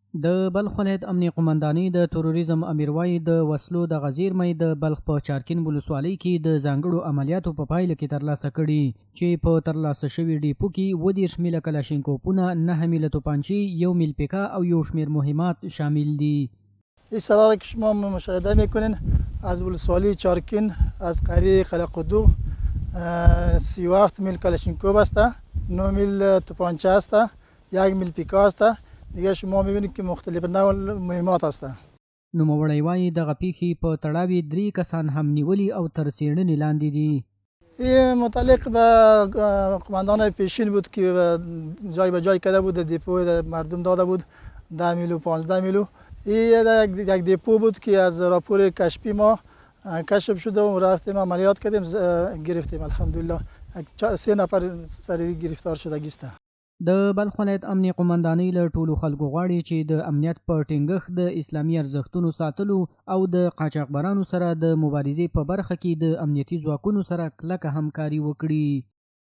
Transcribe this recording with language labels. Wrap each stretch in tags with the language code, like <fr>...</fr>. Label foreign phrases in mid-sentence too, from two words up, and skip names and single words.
<ps>د بلخ ولایت امنیه قمندانۍ د تروریزم امیروای د وسلو د غزیرمۍ د بلخ په چارکین ولسوالۍ کې د ځانګړو عملیاتو په پایله کې ترلاسه کړي چې په ترلاسه شوي ډیپو کې 30 میله کلاشینکوفونه 9 میله توپانچې 1 میل پیکا او یو شمیر مهمات شامل دي.</ps> <fa>این سراره که شما مشاهده میکنین از ولسوالی چارکین از قریه قلقدو 37 میل کلاشینکوف است، 9 میل توپانچه است، 1 میل پیکا است. دیگه شما میبینید که مختلف نوع مهمات است.</fa> <ps>نوموړی وایي دغه پیښې په تړاو 3 کسان هم نیولي او تر څېړنې لاندې دي.</ps> <fa>این متعلق به قماندان پیشین بود که جای به جای کرده بود، دیپو مردم داده بود 10 میل و 15 میل. این یک دیپو بود که از راپور کشفی ما کشف شده و رفتیم عملیات کردیم، گرفتیم. الحمدلله 3 نفر سری گرفتار شدگی است.</fa> <ps>د بلخ ولایت امنیه قمندانۍ له ټولو خلکو غواړي چې د امنیت په ټینګښت د اسلامي ارزښتونو ساتلو او د قاچاقبرانو سره د مبارزې په برخه کې د امنیتي ځواکونو سره کلکه همکاري وکړي.</ps>